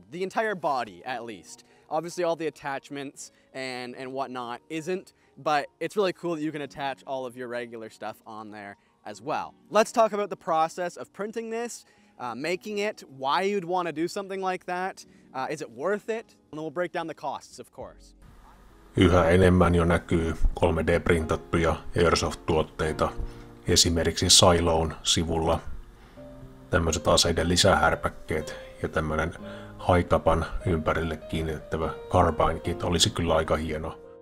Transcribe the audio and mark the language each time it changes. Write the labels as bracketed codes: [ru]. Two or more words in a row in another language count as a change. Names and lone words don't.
[en] The entire body, at least. Obviously all the attachments and whatnot isn't, but it's really cool that you can attach all of your regular stuff on there as well. Let's talk about the process of printing this, making it, why you'd want to do something like that, is it worth it, and then we'll break down the costs, of course. [fi] Yhä enemmän jo näkyy 3D-printattuja Airsoft-tuotteita, esimerkiksi Siloon sivulla tämmöiset aseiden lisähärpäkkeet ja tämmöinen haikapan ympärille kiinnitettävä [en] carbine kit [fi] olisi kyllä aika hieno.